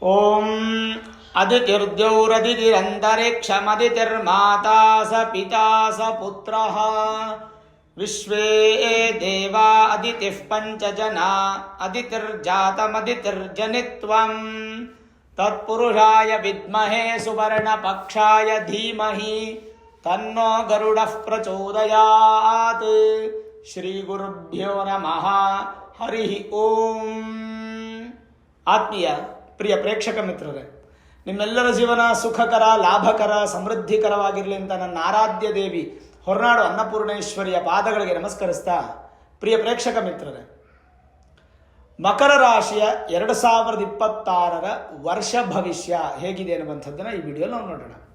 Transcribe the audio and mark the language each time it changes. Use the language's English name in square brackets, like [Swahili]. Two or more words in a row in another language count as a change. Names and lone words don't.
[Sanskrit] ಓಂ ಅದಿತಿರ್ದ್ಯೌರದಿತಿರಂತರಿಕ್ಷಮದಿತಿರ್ಮಾತಾ ಸ ಪಿತಾ ಸ ಪುತ್ರಃ ವಿಶ್ವೇ ದೇವಾ ಅದಿತಿಃ ಪಂಚಜನ ಅದಿತಿರ್ಜಾತಮದಿತಿರ್ಜನಿತ್ವಂ ತತ್ಪುರುಷಾಯ ವಿದ್ಮಹೇ ಸುವರ್ಣಪಕ್ಷಾಯ ಧೀಮಹಿ ತನ್ನೋ ಗರುಡಃ ಪ್ರಚೋದಯಾತ್. ಶ್ರೀ ಗುರುಭ್ಯೋ ನಮಃ. ಹರಿ ಓಂ. [Kannada] ಆತ್ಮೀಯ ಪ್ರಿಯ ಪ್ರೇಕ್ಷಕ ಮಿತ್ರರೇ, ನಿಮ್ಮೆಲ್ಲರ ಜೀವನ ಸುಖಕರ, ಲಾಭಕರ, ಸಮೃದ್ಧಿಕರವಾಗಿರಲಿ ಅಂತ ನನ್ನ ಆರಾಧ್ಯ ದೇವಿ ಹೊರನಾಡು ಅನ್ನಪೂರ್ಣೇಶ್ವರಿಯ ಪಾದಗಳಿಗೆ ನಮಸ್ಕರಿಸ್ತಾ, ಪ್ರಿಯ ಪ್ರೇಕ್ಷಕ ಮಿತ್ರರೇ, ಮಕರ ರಾಶಿಯ 2026 ವರ್ಷ ಭವಿಷ್ಯ ಹೇಗಿದೆ ಅನ್ನುವಂಥದ್ದನ್ನು ಈ ವಿಡಿಯೋ ನಾವು ನೋಡೋಣ.